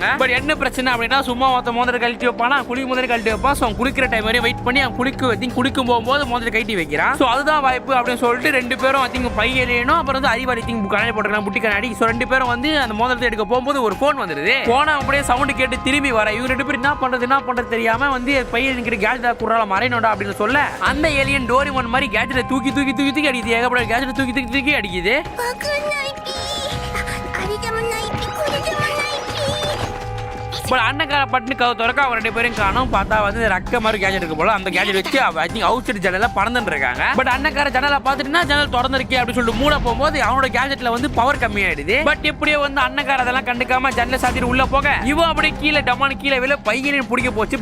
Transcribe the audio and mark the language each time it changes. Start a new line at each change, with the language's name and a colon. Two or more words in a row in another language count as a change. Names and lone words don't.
Tamil: பட் என்ன பிரச்சனை அப்படின்னா சும்மா ஒருத்த மோந்திரம் கழட்டி வைப்பானா, குளிக்கும் போது கழட்டி வைப்பான், சோ குளிக்கிற டைம் வரையும் வெயிட் பண்ணி அவன் குளிக்கும் போகும்போது மோந்திரம் கழட்டி வைக்கிறான், சோ அதுதான் வாய்ப்பு அப்படின்னு சொல்லிட்டு 2 பேரும் பை ஏறியணும் அப்புறம் வந்து அறிவாளி கண்ணாடி போட்டுக்கலாம் புட்டி கண்ணாடி, சோ 2 பேரும் வந்து அந்த மோதிரத்தை எடுக்க போகும்போது ஒரு போன் வந்துருது, போன அப்படியே சவுண்ட் கேட்டு திரும்பி வர இவங்க 2 பேரும் என்ன பண்றது தெரியாம வந்து பையன் கேஜெட் குறால மறையணும்டா அப்படின்னு சொல்ல அந்த ஏலியன் டோரிமான் மாதிரி கேஜெட்டை தூக்கி அடிக்குது, ஏகப்பட்ட கேஜெட்டை தூக்கி அடிக்குது.
Japanese: わかんないピー。あれでもないピ、これでもないピ。
Tamil: பட் அண்ணக்கார பட்டுன்னு கவு திறக்க அவங்க 2 பேரும் காணும், பார்த்தா வந்து ரக்க மாதிரி கேஜெட் இருக்கு போல, அந்த கேஜெட் வச்சு
English: I think outside
Tamil: ஜன்னல பறந்துட்டு இருக்காங்க. பட் அண்ணக்கார ஜன்னலை பார்த்துட்டுனா ஜன்னல் திறந்துருக்கே அப்படின்னு சொல்லிட்டு மூட போகும்போது அவனோட கேஜெட்ல வந்து பவர் கம்மியாயிடுது. பட் எப்படியோ வந்து அண்ணக்கார அதெல்லாம் கண்டுக்காம ஜன்னலை சாத்திட்டு உள்ள போக இவ அப்படியே கீழே டமான் கீழே விழ பையனையும் பிடிக்க போச்சு.